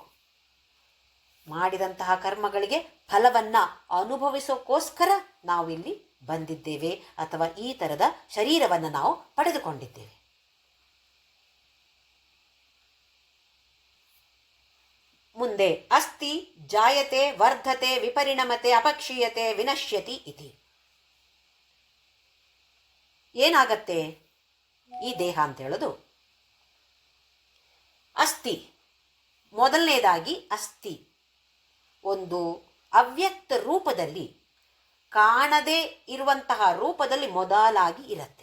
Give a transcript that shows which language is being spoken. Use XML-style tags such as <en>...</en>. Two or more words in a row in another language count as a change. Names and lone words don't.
<kn>ಮಾಡಿದಂತಹ ಕರ್ಮಗಳಿಗೆ ಫಲವನ್ನು ಅನುಭವಿಸೋಕ್ಕೋಸ್ಕರ ನಾವಿಲ್ಲಿ ಬಂದಿದ್ದೇವೆ, ಅಥವಾ ಈ ಥರದ ಶರೀರವನ್ನು ನಾವು ಪಡೆದುಕೊಂಡಿದ್ದೇವೆ.</kn> <sa>ಮುಂದೆ ಅಸ್ತಿ ಜಾಯತೆ ವರ್ಧತೆ ವಿಪರಿಣಮತೆ ಅಪಕ್ಷೀಯತೆ ವಿನಶ್ಯತಿ ಇತಿ.</sa> <kn>ಏನಾಗತ್ತೆ ಈ ದೇಹ ಅಂತ ಹೇಳೋದು? ಅಸ್ಥಿ, ಮೊದಲನೇದಾಗಿ ಅಸ್ಥಿ ಒಂದು ಅವ್ಯಕ್ತ ರೂಪದಲ್ಲಿ, ಕಾಣದೇ ಇರುವಂತಹ ರೂಪದಲ್ಲಿ ಮೊದಲಾಗಿ ಇರುತ್ತೆ.</kn>